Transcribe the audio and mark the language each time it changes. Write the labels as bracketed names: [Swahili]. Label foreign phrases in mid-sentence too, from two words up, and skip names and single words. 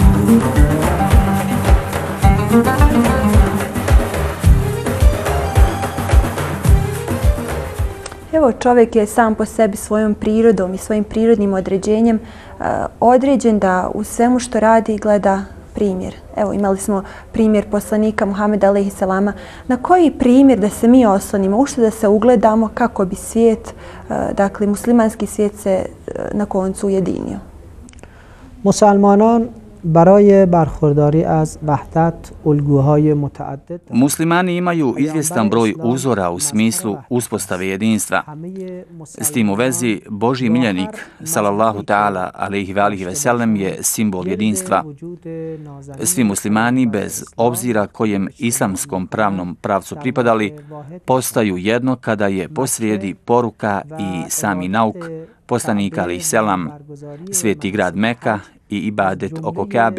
[Bosnian] Evo, čovjek je sam po sebi svojom prirodom i svojim prirodnim određenjem određen da u svemu što radi gleda primjer. Evo, imali smo primjer poslanika Muhameda alejhiselama. Na koji primjer da se mi oslonimo, u što da se ugledamo kako bi svijet, dakle muslimanski svijet se na koncu ujedinio? [Persian] مسلمانان برای برخورداری از وحدت الگوهای متعدد. [Bosnian] Muslimani imaju izvjestan broj uzora u smislu uspostave jedinstva. S tim u vezi, Božji miljenik, [Arabic] صلى الله تعالى عليه وسلم, [Bosnian] je simbol jedinstva. Svi muslimani, bez obzira kojem islamskom pravnom pravcu pripadali, postaju jedno kada je posrijedi poruka i sami nauk poslanika [Arabic] عليه السلام, [Bosnian] sveti grad Meka i ibadet oko Kabe.